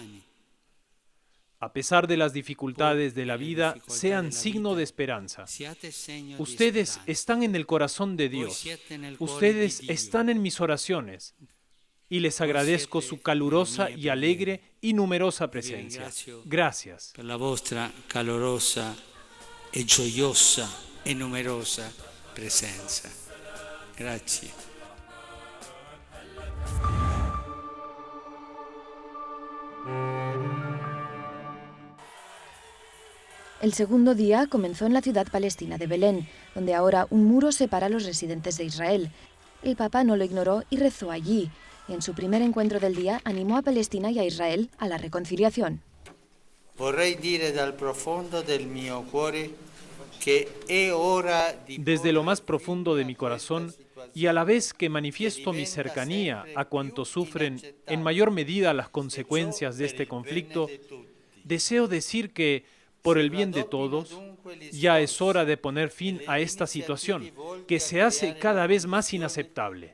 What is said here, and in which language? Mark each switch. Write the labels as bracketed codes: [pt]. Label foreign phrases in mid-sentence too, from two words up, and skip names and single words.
[es] A pesar de las dificultades de la vida, sean signo de esperanza. Ustedes están en el corazón de Dios. Ustedes están en mis oraciones. Y les agradezco su calurosa y alegre y numerosa presencia. Gracias. Por la [it] vostra calorosa e gioiosa e numerosa presencia. Grazie. [es] El segundo día comenzó en la ciudad palestina de Belén, donde ahora un muro separa a los residentes de Israel. El Papa no lo ignoró y rezó allí. En su primer encuentro del día animó a Palestina y a Israel a la reconciliación. [it] Vorrei dire dal profondo del mio cuore che è ora di... [es] Desde lo más profundo de mi corazón, y a la vez que manifiesto mi cercanía a cuantos sufren en mayor medida las consecuencias de este conflicto, deseo decir que, por el bien de todos, ya es hora de poner fin a esta situación, que se hace cada vez más inaceptable.